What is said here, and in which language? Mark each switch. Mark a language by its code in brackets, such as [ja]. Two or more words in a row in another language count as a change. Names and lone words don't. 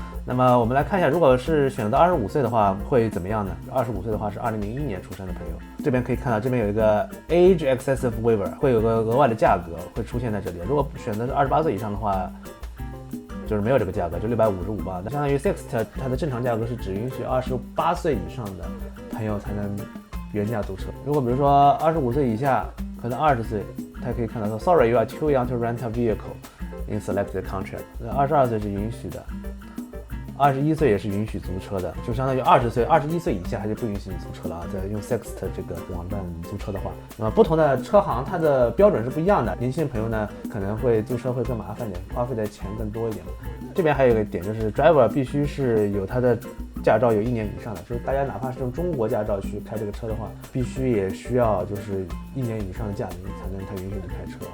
[zh] 那麼我們來看一下，如果是選擇25歲的話會怎麼樣呢？25歲的話是2001年出生的朋友，這邊可以看到這邊有一個 [en] Age Excessive Waiver， [zh] 會有個額外的價格會出現在這裡。如果選擇是28歲以上的話，就是沒有這個價格，就655吧。那相當於 Sixt 它的正常價格是只允許28歲以上的朋友才能原價租車。如果比如說25歲以下，可能20歲，它可以看到說 [en] Sorry, you are too young to rent a vehicle in selected contract。 [zh] 22 歲是允許的。21歲也是允許租車的，就相當於20歲、21歲以下還是不允許你租車了啊。在用 Sixt 這個網站租車的話，那麼不同的車行它的標準是不一樣的。年輕人朋友呢可能會租車會更麻煩點，花費的錢更多一點。這邊還有一個點就是 driver 必須是有他的駕照有1年以上的，就是大家哪怕是用中國駕照去開這個車的話，必須也需要就是1年以上的駕齡才能他允許你開車啊。